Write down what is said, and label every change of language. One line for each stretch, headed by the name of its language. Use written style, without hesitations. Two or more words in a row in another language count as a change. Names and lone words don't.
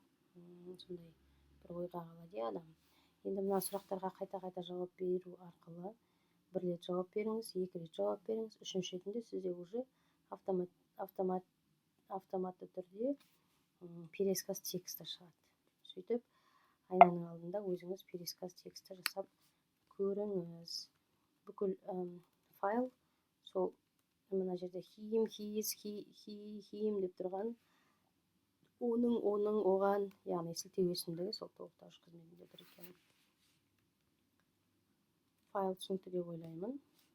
Kazakh: Сондай бір ойға қалады адам. Енді мына сұрақтарға қайта-қайта жауап беру арқылы 1 рет жауап беріңіз, 2 рет жауап беріңіз, 3-ші ретінде сізде уже автоматты түрде
Russian: пересказ тексті
Kazakh: шығады. Сөйтіп, айнаның алдында өзіңіз
Russian: пересказ тексті
Kazakh: жасап көріңіз. Бүкіл файл, сол мына жерде
English: him, his, him
Kazakh: деп тұрған, оның, оған, яғни сілтеу есімдігі сол толықтауыш қызметінде тұр екен. Файл түсінікті деп ойлаймын.